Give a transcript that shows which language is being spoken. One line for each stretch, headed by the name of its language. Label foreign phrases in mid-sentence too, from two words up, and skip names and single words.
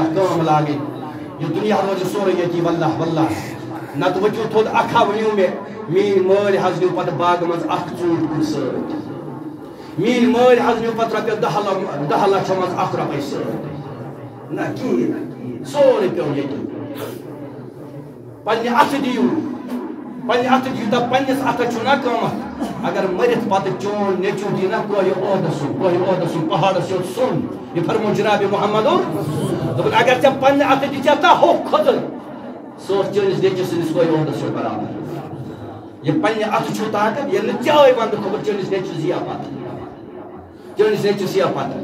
Kashmiri: کٲم لاگٕنۍ یہِ دُنیا روزِ سورُے ییٚتی واللہ واللہ نتہٕ ؤتھِو تھوٚد اکھا ؤنِو مےٚ میٛٲنۍ مٲلۍ حظ نیوٗ پتہٕ باغہٕ منٛز اکھ ژوٗنٛٹھ کُلۍ سۭتۍ میٛٲنۍ مٲلۍ حظ نیوٗ پتہٕ رۄپیس 10 لچھو منٛز 1 رۄپَے سۭتۍ نہ کِہیٖنۍ سورُے پیوٚو ییٚتی پننہِ اَتھٕ دِیِو پنہ ات یوتہ پنس ات چھنا قیمت اگر مرت پتہ چون نیچو دینا کوہ عہدہ سن پہاڑس یوت سن یہ فرمو جناب محمد دپن اگر ژے پنہ ات دتا ہو کھوتر سو چٲنِس نیچوِس سٕنٛدِس کوہ عہدس سۭتۍ برابر یہ پنہ ات چھو طاقت ییٚلہِ نہٕ چاے ونٛدٕ خبر چٲنِس نیچوِس یِیا پتہ چٲنِس نیچوِس یِیا پتہ